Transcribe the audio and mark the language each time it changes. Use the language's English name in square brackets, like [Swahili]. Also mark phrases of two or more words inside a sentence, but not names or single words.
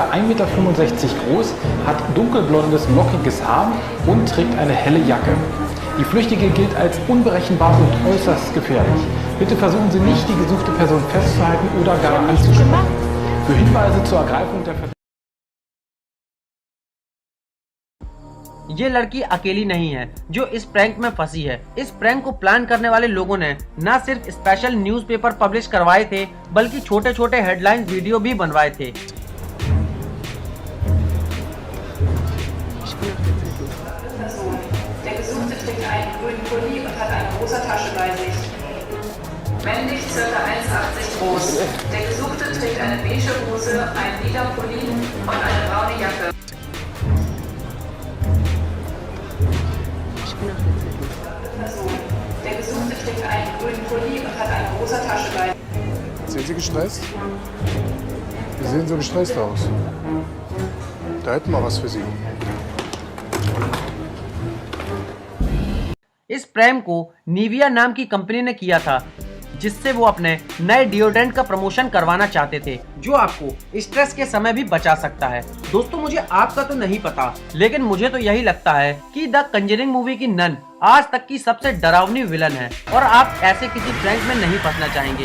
[German] 1,65 Meter groß, hat dunkelblondes, lockiges Haar und trägt eine helle Jacke. Die Flüchtige gilt als unberechenbar und äußerst gefährlich. Bitte versuchen Sie nicht, die gesuchte Person festzuhalten oder gar anzusprechen. Für Hinweise zur Ergreifung der Verdächtigen. [Hindi] ये लड़की अकेली नहीं है जो इस प्रैंक में फंसी है। इस प्रैंक को प्लान करने वाले लोगों ने न सिर्फ [English] special newspaper [Hindi] पब्लिश करवाए थे, बल्कि छोटे छोटे [English] headline video [Hindi] भी बनवाए थे। [German] Der Gesuchte trägt einen grünen Pulli und hat eine große Tasche bei sich. Männlich, ca. 1,80 groß. Der Gesuchte trägt eine beige Hose, einen lila Pulli und eine braune Jacke. Der Gesuchte trägt einen grünen Pulli und hat eine große Tasche bei sich. Sind Sie gestresst? Sie sehen so gestresst aus. Da hätten wir was für Sie. [Hindi] इस प्रैंक को निविया नाम की कंपनी ने किया था, जिससे वो अपने नए डिओड्रेंट का प्रमोशन करवाना चाहते थे, जो आपको स्ट्रेस के समय भी बचा सकता है। दोस्तों मुझे आपका तो नहीं पता, लेकिन मुझे तो यही लगता है कि द कंजरिंग मूवी की नन आज तक की सबसे डरावनी विलन है और आप ऐसे किसी प्रैंक में नहीं फंसना चाहेंगे।